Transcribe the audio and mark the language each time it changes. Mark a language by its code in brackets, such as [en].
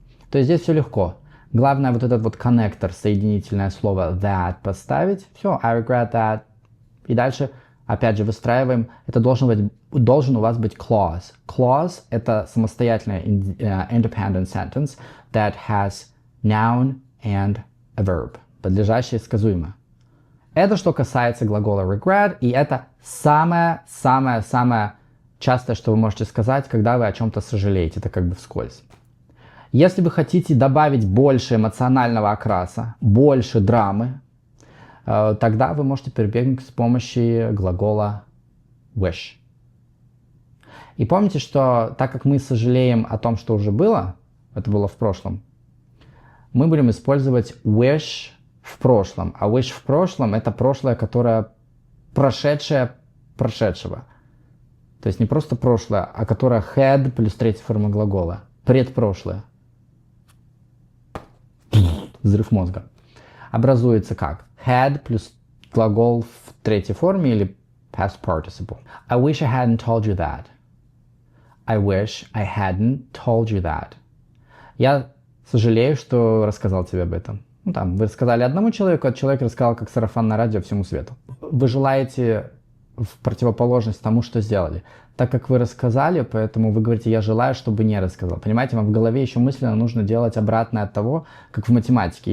[ru] То есть здесь все легко. Главное вот этот вот коннектор, соединительное слово that поставить. Все, [en] I regret that. [ru] И дальше, опять же, выстраиваем. Это должен у вас быть clause. [en] Clause — [ru] это самостоятельный [en] independent sentence that has noun and a verb. [ru] Подлежащее сказуемое. Это что касается глагола regret, и это самое-самое-самое частое, что вы можете сказать, когда вы о чем-то сожалеете. Это как бы вскользь. Если вы хотите добавить больше эмоционального окраса, больше драмы, тогда вы можете прибегнуть к помощи глагола wish. И помните, что так как мы сожалеем о том, что уже было, это было в прошлом, мы будем использовать wish в прошлом. А wish в прошлом — это прошлое, которое прошедшее прошедшего. То есть не просто прошлое, а которое had плюс третья форма глагола. Предпрошлое. Взрыв мозга. Образуется как? Had плюс глагол в третьей форме или past participle. [en] I wish I hadn't told you that. I wish I hadn't told you that. [ru] Я сожалею, что рассказал тебе об этом. Ну там, вы рассказали одному человеку, а человек рассказал как сарафанное радио всему свету. Вы желаете в противоположность тому, что сделали. Так как вы рассказали, поэтому вы говорите «я желаю, чтобы не рассказал». Понимаете, вам в голове еще мысленно нужно делать обратное от того, как в математике.